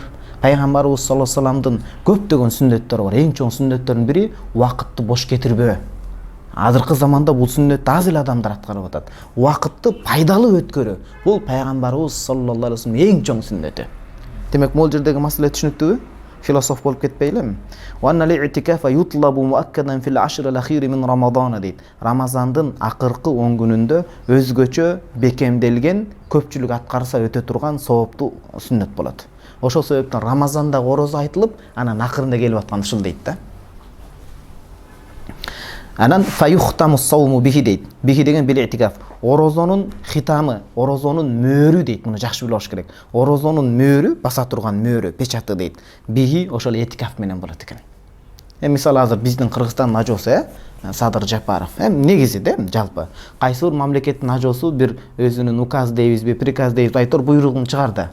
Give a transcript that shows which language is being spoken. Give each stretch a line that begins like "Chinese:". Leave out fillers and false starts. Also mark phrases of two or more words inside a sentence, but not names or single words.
Kyrgyz: Пайгамбарыбыз
Arabic: صلى الله عليه وسلم
Kyrgyz: көптөгөн сүннөттөрү бар. Эң чоң сүннөттөрдүн бири убакытты бош кетирбөө. Азыркы заманда бул сүннөттү аз эле адамдар аткарып атат. Убакытты пайдалуу өткөрүү. Бул пайгамбарыбыз
Arabic: صلى الله عليه وسلم
Kyrgyz: эң чоң сүннөтү. Демек, могул жердеги маселе түшүнүктүүбү? Философ болуп кетпейлими?
Arabic: وأن الاعتكاف يطلب مؤكدا في العشر الأخير من رمضان дейт.
Kyrgyz: Рамазандын акыркы 10 күнүндө өзгөчө бекемделген, көпчүлүк аткарса өтө турган сооптуу сүннөт болот. Ошол себептен Рамазанда орозо айтылып, анан акырында келип аткан ушул дейт да.
Arabic: Анан فيختتم الصوم به дейт. Бихи деген بالاعتكاف.
Kyrgyz: Орозонун хитамы, орозонун мөөрү дейт. Муну жакшы билиш керек. Орозонун мөөрү, баса турган мөөрү, печаты дейт. Бихи ошол этикаф менен болот экен. Мисалы азыр биздин Кыргызстандын ажоосу, Садыр Жапаров. Негизи да, жалпы. Кайсы бир мамлекеттин ажоосу бир өзүнүн указ дейбизби, приказ дейбизби айтор буйругун чыгарды.